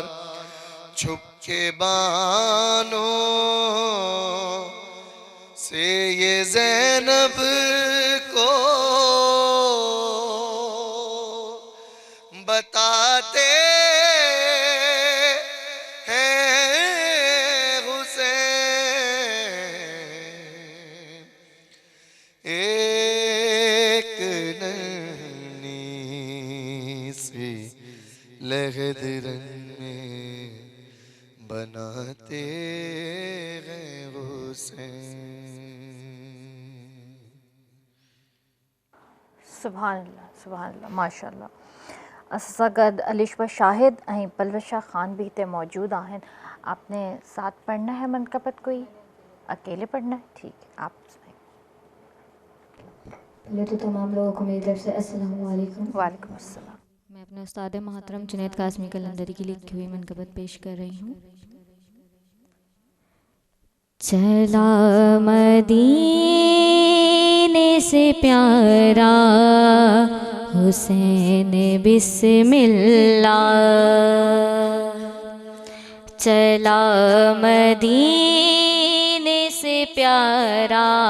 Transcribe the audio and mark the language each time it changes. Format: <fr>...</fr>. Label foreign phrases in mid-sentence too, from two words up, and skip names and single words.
<ur>چھپ کے بانوں سے یہ زینب کو بتاتے ہیں حسین. ایک ننھی سی لگدرن میں بناتے ہیں حسین.</ur> <ar>سبحان اللہ ما شاء اللہ.</ar> <sd>असां गॾु अलिशबा शाहिद ऐं पलवशा ख़ान भी हिते मौजूद आहिनि।</sd> <ur>آپ نے ساتھ پڑھنا ہے منقبت، کوئی اکیلے پڑھنا ہے? ٹھیک ہے، آپ پہلے تو تمام لوگوں کو میری طرف سے</ur> <ar>السلام علیکم. وعلیکم السلام.</ar> <ur>میں اپنے استاد محترم جنید قاسمی قلندری کی لکھی ہوئی منقبت پیش کر رہی ہوں. چلا مدینے سے پیارا حسین بسم اللہ، چلا مدینے سے پیارا</ur>